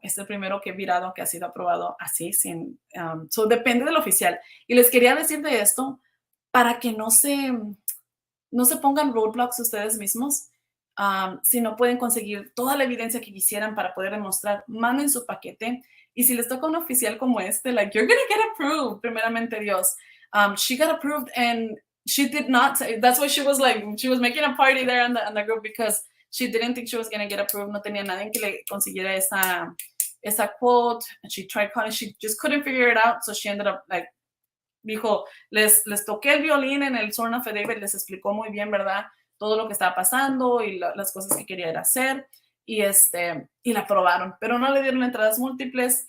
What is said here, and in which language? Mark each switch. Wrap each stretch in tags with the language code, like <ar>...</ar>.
<es>Es el primero que he mirado que ha sido aprobado así, sin, depende del oficial. Y les quería decir de esto para que no se pongan roadblocks ustedes mismos. Si no pueden conseguir toda la evidencia que quisieran para poder demostrar, manden su paquete. Y si les toca un oficial como like,</es> <en>you're going to get approved,</en> <es>primeramente Dios.</es> <en>She got approved and she did not. That's why she was making a party there on the group because she didn't think she was going to get approved.</en> <es>No tenía nadie que le consiguiera esa quote.</es> <en>And she tried calling. She just couldn't figure it out. So she ended up</en> <es>dijo, les toqué el violín en el Sworn Affidavit, les explicó muy bien, ¿verdad? Todo lo que estaba pasando y las cosas que quería ir a hacer. Y la aprobaron, pero no le dieron entradas múltiples.</es>